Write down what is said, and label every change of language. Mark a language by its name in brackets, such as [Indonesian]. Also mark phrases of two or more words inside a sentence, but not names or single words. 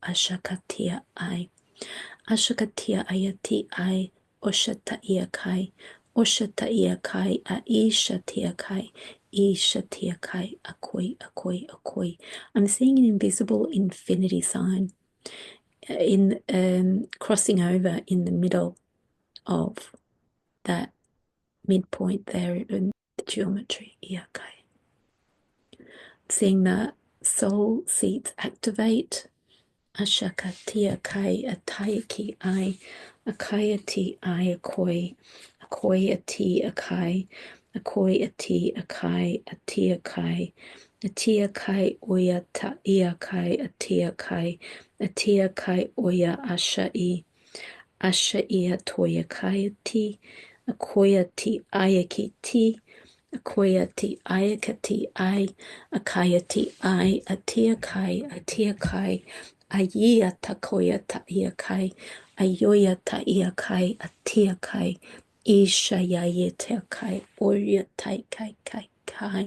[English] Ashakatia ai. Ashakatia ayati ai. Oshata iakai. Oshata iakai a ishatia kai. Ishatia kai akoi akoi akoi. I'm seeing an invisible infinity sign in crossing over in the middle of that midpoint there in the geometry. Iakai. Seeing the soul seats activate Ashakatia kai atayaki I, akayati I akoi, akoyati akai, akoyati akai, atiakai, atiakai oya ta iakai, atiakai, atiakai oya ashai, ashai atoya kayati, akoyati ayakiti, akoyati ayakati I, akayati I, atiakai, atiakai, ayia takoya ta iakai, ayoya ta iakai, atiakai, ishayaye takai, oya tai kai kai kai.